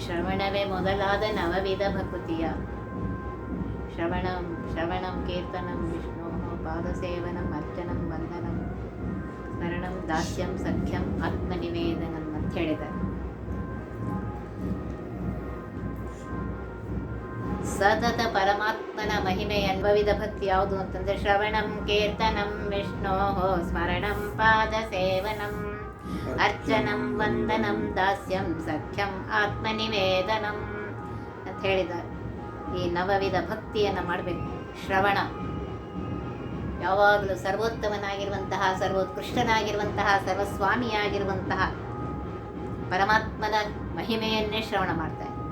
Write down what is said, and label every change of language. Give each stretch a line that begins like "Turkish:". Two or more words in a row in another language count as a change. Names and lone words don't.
Kannada: ಶ್ರವಣವೇ ಮೊದಲಾದ ನವವಿಧ ಭಕುತಿಯ
Sanskrit: ಶ್ರವಣಂ ಶ್ರವಣಂ ಕೀರ್ತನಂ ವಿಷ್ಣು ಪಾದಸೇವನಂ ಅರ್ಚನಂ ವಂದನಂ ಸ್ಮರಣಂ ದಾಸ್ಯಂ ಸಖ್ಯಂ ಆತ್ಮನಿವೇದನಂ
Kannada: ಅಂತ ಹೇಳಿದ್ದಾರೆ. ಸತತ ಪರಮಾತ್ಮನ ಮಹಿಮೆ ಅನ್ಭವಿದ ಭಕ್ತಿ ಯಾವುದು ಅಂತಂದ್ರೆ
Sanskrit: ಶ್ರವಣಂ ಕೀರ್ತನಂ ವಿಷ್ಣೋ ಸ್ಮರಣಂ ಪಾದ ಸೇವನಂ ಅರ್ಚನಂ ವಂದನಂ ದಾಸ್ಯಂ ಸಖ್ಯಂ ಆತ್ಮನಿವೇದನಂ
Kannada: ಅಂತ ಹೇಳಿದ್ದಾರೆ. ಈ ನವವಿಧ ಭಕ್ತಿಯನ್ನು ಮಾಡಬೇಕು. ಶ್ರವಣ ಯಾವಾಗಲೂ ಸರ್ವೋತ್ತಮನಾಗಿರುವಂತಹ, ಸರ್ವೋತ್ಕೃಷ್ಟನಾಗಿರುವಂತಹ, ಸರ್ವಸ್ವಾಮಿಯಾಗಿರುವಂತಹ ಪರಮಾತ್ಮನ ಮಹಿಮೆಯನ್ನೇ ಶ್ರವಣ ಮಾಡ್ತಾರೆ.